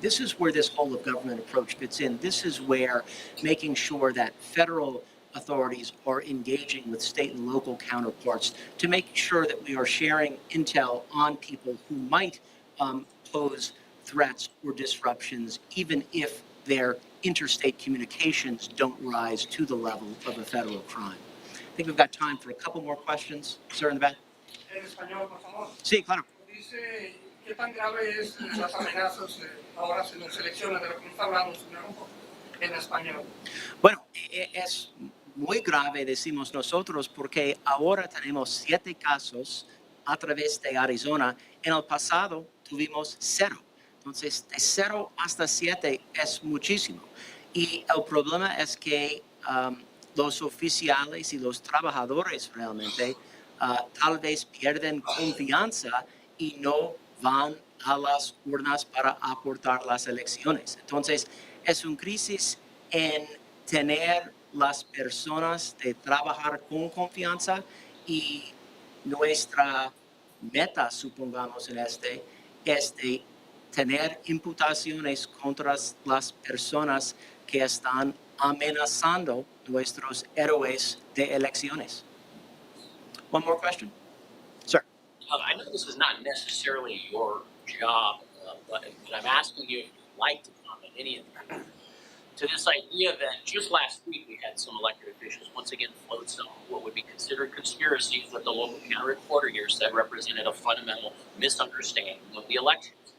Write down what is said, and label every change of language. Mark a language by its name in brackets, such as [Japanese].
[English] This is where this whole of government approach fits in. This is where making sure that federal authorities are engaging with state and local counterparts to make sure that we are sharing intel on people who might pose threats or disruptions, even if their interstate communications don't rise to the level of a federal crime. I think we've got time for a couple more questions. Sir in the back. [Spanish] En español, por favor. Sí, claro. Dice, ¿qué tan grave es las amenazas ahora en las elecciones de lo que está hablando, señor? En español. Bueno, es muy grave, decimos nosotros, porque ahora tenemos 7 casos a través de Arizona. En el pasado tuvimos 0. Entonces, de 0 hasta 7 es muchísimo. Y el problema es que los oficiales y los trabajadores realmente tal vez pierden confianza y no van a las urnas para aportar las elecciones. Entonces, es una crisis en tener las personas de trabajar con confianza y nuestra meta, supongamos en este, es de tener imputaciones contra las personas que están amenazando nuestros héroes de elecciones. [English] One more question? Sir. I know this is not necessarily your job, but I'm asking you if you'd like to comment any of that. To this idea that just last week we had some elected officials once again float some what would be considered conspiracies that the local county reporter here said represented a fundamental misunderstanding of the elections.